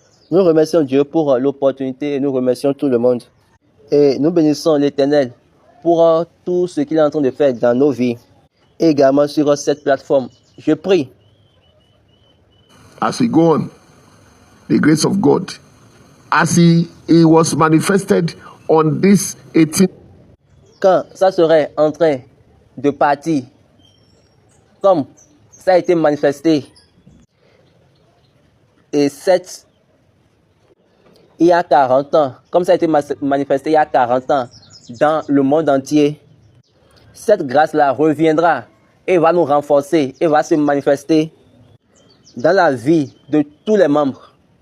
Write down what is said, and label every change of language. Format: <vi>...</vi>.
<fr>Nous remercions Dieu pour l'opportunité et nous remercions tout le monde. Et nous bénissons l'Éternel pour tout ce qu'il est en train de faire dans nos vies. Et également sur cette plateforme. Je prie.</fr> <en>As we go on, the grace of God, as he was manifested on this 18th.</en> <fr>Quand ça serait en train de partir, comme ça a été manifesté, et il y a 40 ans, comme ça a été manifesté il y a 40 ans dans le monde entier, cette grâce-là reviendra et va nous renforcer et va se manifester dans la vie de tous les membres.</fr>